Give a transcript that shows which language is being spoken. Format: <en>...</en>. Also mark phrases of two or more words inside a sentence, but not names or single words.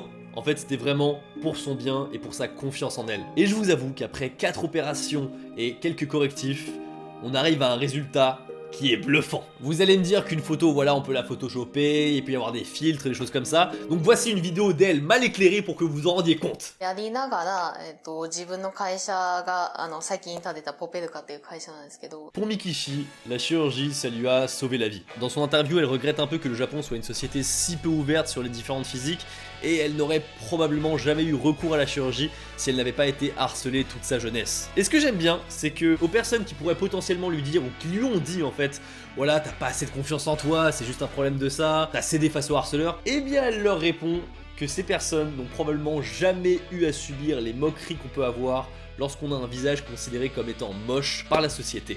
<fr>En fait, c'était vraiment pour son bien et pour sa confiance en elle. Et je vous avoue qu'après 4 opérations et quelques correctifs, on arrive à un résultat qui est bluffant. Vous allez me dire qu'une photo, voilà, on peut la photoshopper, et puis avoir des filtres, des choses comme ça. Donc voici une vidéo d'elle mal éclairée pour que vous vous en rendiez compte.</fr> <ja>やりながら、自分の会社が、最近建てたポペルカっていう会社なんですけど。</ja> <fr>Pour Mikishi, la chirurgie, ça lui a sauvé la vie. Dans son interview, elle regrette un peu que le Japon soit une société si peu ouverte sur les différentes physiques, et elle n'aurait probablement jamais eu recours à la chirurgie si elle n'avait pas été harcelée toute sa jeunesse. Et ce que j'aime bien, c'est que aux personnes qui pourraient potentiellement lui dire, ou qui lui ont dit en fait, voilà, t'as pas assez de confiance en toi, c'est juste un problème de ça, t'as cédé face aux harceleurs, eh bien elle leur répond que ces personnes n'ont probablement jamais eu à subir les moqueries qu'on peut avoir lorsqu'on a un visage considéré comme étant moche par la société.</fr>